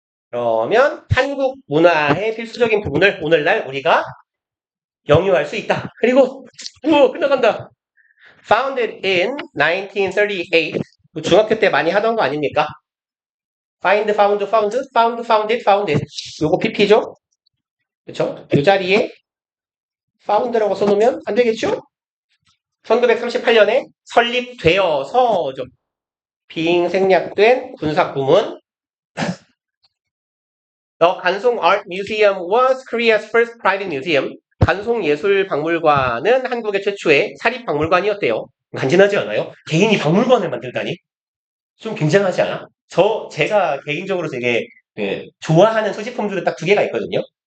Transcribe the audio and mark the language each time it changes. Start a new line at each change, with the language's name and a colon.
Korean: 그러면 한국 문화의 필수적인 부분을 오늘날 우리가 영유할 수 있다. 그리고 끝나간다.
English: Founded in 1938.
Korean: 중학교 때 많이 하던 거 아닙니까? Find, found, found, found, founded, founded. 요거 PP죠? 그쵸? 이 자리에 found라고 써놓으면 안 되겠죠? 1938년에 설립되어서죠. 빙생략된 군사구문.
English: The 간송 Art Museum was Korea's first private museum.
Korean: 간송예술박물관은 한국의 최초의 사립박물관이었대요. 간지나지 않아요? 개인이 박물관을 만들다니? 좀 굉장하지 않아? 제가 개인적으로 되게 좋아하는 소지품들은 딱 두 개가 있거든요.